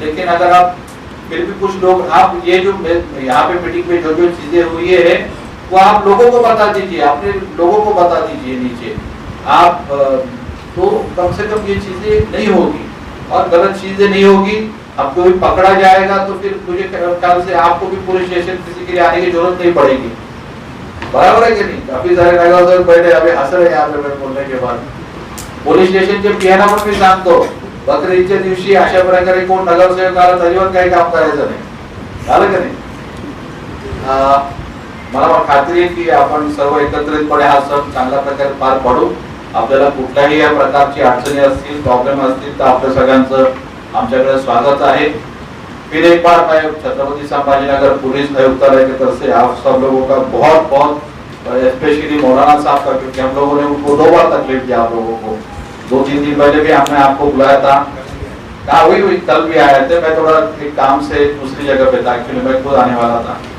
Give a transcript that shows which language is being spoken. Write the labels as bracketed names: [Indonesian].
[Hindi] लेकिन अगर आप फिर भी कुछ लोग, आप ये जो यहाँ पे मीटिंग में जो जो चीजें हुई है वो आप लोगों को बता दीजिए, अपने लोगों को बता दीजिए नीचे, आप तो कम से कम ये चीजें नहीं होगी और गलत चीजें नहीं होगी। अब कोई पकड़ा जाएगा तो फिर मुझे ख्याल से आपको भी पुलिस स्टेशन किसी के लिए आने की जरूरत नहीं पड़ेगी, बराबर है कि नहीं? काफी सारे नगरसेवक बैठे अभी हंस रहे यहाँ पे मैं बोलने के बाद। [Marathi] पोलीस स्टेशनच्या पियाना पण मी सांगतो, बकरीच्या दिवशी अशा प्रकारे कोण नगरसेवक आला तरीवर काही काम करायचं नाही, झालं का नाही? मला खात्री आहे की आपण सर्व एकत्रितपणे हा सण चांगल्या प्रकारे पार पाडू. आपल्याला कुठल्याही या प्रकारची अडचणी असतील, प्रॉब्लेम असतील तर आपल्या सगळ्यांचं आमच्याकडे स्वागत है. [Hindi] फिर एक बार मैं छत्रपति संभाजीनगर पुलिस आयुक्तालय की तरफ से आप सब लोगों का बहुत बहुत स्पेशली मौलाना साहब का, क्योंकि हम लोगों ने उनको 2 बार तकलीफ दिया आप लोगों को. 2-3 दिन पहले भी हमने आपको बुलाया था, वही कल भी आए थे. मैं थोड़ा एक काम से दूसरी जगह पे था, एक्चुअली मैं खुद आने वाला था.